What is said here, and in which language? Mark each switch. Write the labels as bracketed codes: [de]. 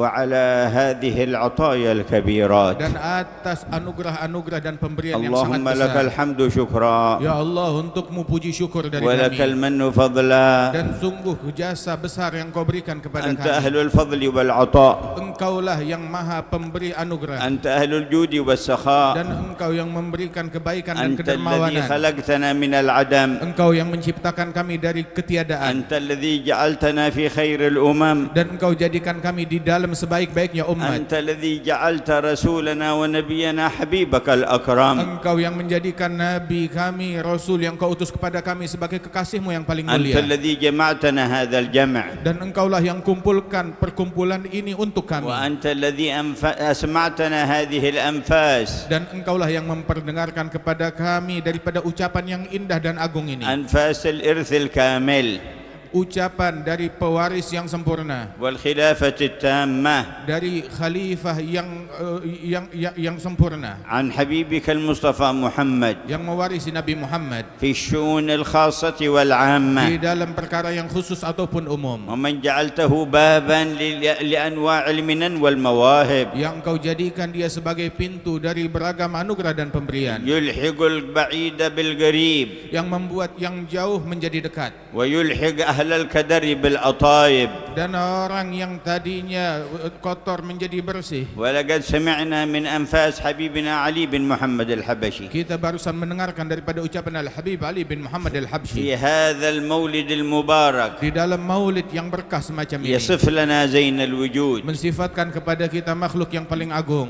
[ar] وعلى هذه العطايا الكبيرات. [id] dan atas anugerah-anugerah dan pemberian yang sangat [ar] اللهم لك [id] besar. [ar] الحمد شكرا [id] Ya Allah, untukmu puji syukur dari [ar] ولك [id] kami, [ar] المن فضلا. [id] dan sungguh jasa besar yang kau berikan kepada [ar] أنت [id] kami. [ar] أهل الفضل والعطاء، [id] Engkaulah yang maha pemberi anugerah, [ar] أنت أهل الجود والسخاء، [id] dan engkau yang memberikan kebaikan dan [ar] أنت الذي [id] kedermawanan. [ar] خلقتنا من العدم، [id] Engkau yang menciptakan kami dari ketiadaan, [ar] أنت الذي جعلتنا في خير الأمم، [id] dan engkau jadikan kami di dalam sebaik-baiknya umat. [ar] أنت الذي جعلت رسولنا ونبينا حبيبك الأكرم، [id] Engkau yang menjadikan Nabi kami, Rasul yang kau utus kepada kami sebagai kekasihmu yang paling [ar] أنت [id] mulia. [ar] الذي جمعتنا هذا الجمع، [id] Dan engkaulah yang kumpulkan perkumpulan ini untuk kami. [ar] وأنت الذي أسمعتنا هذه الأنفاس، [id] Dan engkaulah yang memperdengarkan kepada kami daripada ucapan yang indah dan agung ini, [ar] أنفاس الإرث الكامل [id] ucapan dari pewaris yang sempurna, [ar] والخلافة التامة [id] dari khalifah yang sempurna, [ar] عن حبيبك المصطفى محمد [id] yang mewarisi Nabi Muhammad [ar] في الشؤون الخاصة والعامة، [id] di dalam perkara yang khusus ataupun umum, [ar] ومن جعلته بابا لأنواع المنن والمواهب، [id] yang kau jadikan dia sebagai pintu dari beragam anugerah dan pemberian, [ar] يلحق البعيد بالقريب [id] yang membuat yang jauh menjadi dekat, [ar] ويلحق أهل الكدر بالأطايب. [id] dan orang yang tadinya kotor menjadi bersih. [ar] ولقد سمعنا من أنفاس حبيبنا علي بن محمد الحبشي [id] Kita barusan mendengarkan daripada ucapan Al-Habib Ali bin Muhammad Al-Habsyi [ar] في هذا المولد المبارك [id] di dalam maulid yang berkah semacam ini, [ar] يصف لنا زين الوجود، [id] mensifatkan kepada kita makhluk yang paling agung,